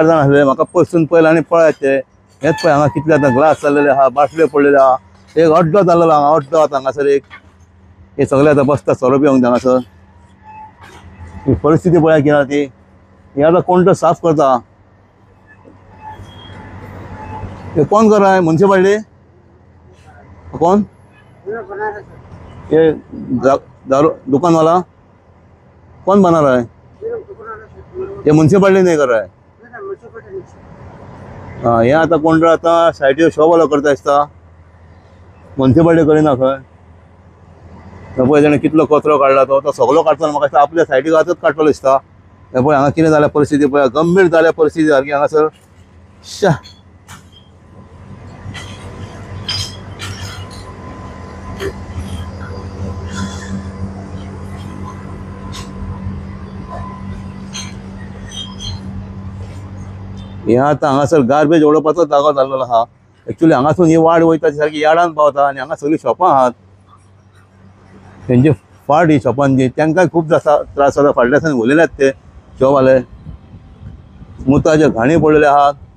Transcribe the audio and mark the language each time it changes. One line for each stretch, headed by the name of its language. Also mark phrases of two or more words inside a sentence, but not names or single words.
Konkani: जाण आसले म्हाका पयसून पयले आनी पळयात ते हेच पळय हांगा कितले आतां ग्लास जाल्लेले आहा बाटल्यो पडलेले आहा एक अड्डो जाल्लो हांगा अड्डो आतां हांगासर एक हे सगळे आतां बसतात सोरो पिवंक हांगासर ही परिस्थिती पळया कितें ती हे आतां कोण तो साफ करता हे कोण कराय म्युन्सिपालिटी कोण
Hindi: ये दारू दुकान वाला कौन बना रहा है ये म्युन्सिपालिटी नहीं कर रहा है
Konkani: हाँ ये आता कोण आता सायटीर शॉप वालो करता दिसता म्युन्सिपालिटी करिना खंय पळय तेणें कितलो कचरो काडला तो सगळो काडटलो म्हाका दिसता आपल्या सायटीक आतांच काडटलो दिसता हे पळय हांगा कितें जाल्या परिस्थिती पळय गंभीर जाल्या परिस्थिती सारकी हांगासर शा हे आतां हांगासर गार्बेज उडोवपाचो जागो जाल्लो आहा एक्चुली हांगासून ही वाड वयता ती सारकी यार्डान पावता आनी हांगा सगळीं शॉपां आहात तेंचे फाट ही शॉपांची तांकांय खूब त्रास जाता फाटल्या दिसांनी उलयल्यात ते शॉपवाले मुताचे घाणी पडलेले आहात